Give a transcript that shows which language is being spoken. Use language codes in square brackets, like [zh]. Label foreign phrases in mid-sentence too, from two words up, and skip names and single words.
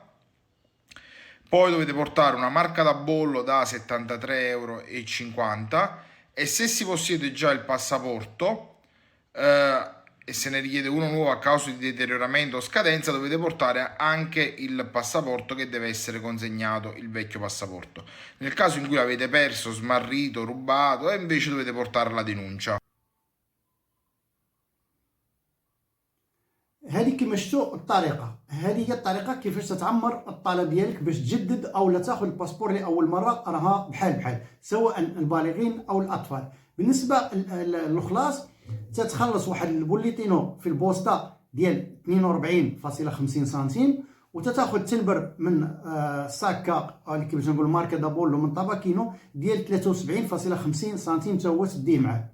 [it] Poi dovete portare una marca da bollo da 73,50 euro e se si possiede già il passaporto e se ne richiede uno nuovo a causa di deterioramento o scadenza, dovete portare anche il passaporto che deve essere consegnato, il vecchio passaporto. Nel caso in cui l'avete perso, smarrito, rubato, invece dovete portare la denuncia. [ar] هذه كما شفتوا الطريقه، هذه هي الطريقه كيفاش تتعمر الطلب ديالك باش تجدد او لا تاخذ الباسبور لاول مره. راها بحال سواء البالغين او الاطفال. بالنسبه للخلاص تتخلص واحد البوليتينو في البوسطه ديال 42.50 سنتيم، وتتاخذ تنبر من ساكا اللي كيفاش نقول [it] marca da bollo [ar] من طباكينو ديال 73.50 سنتيم تا هو تديه معاه.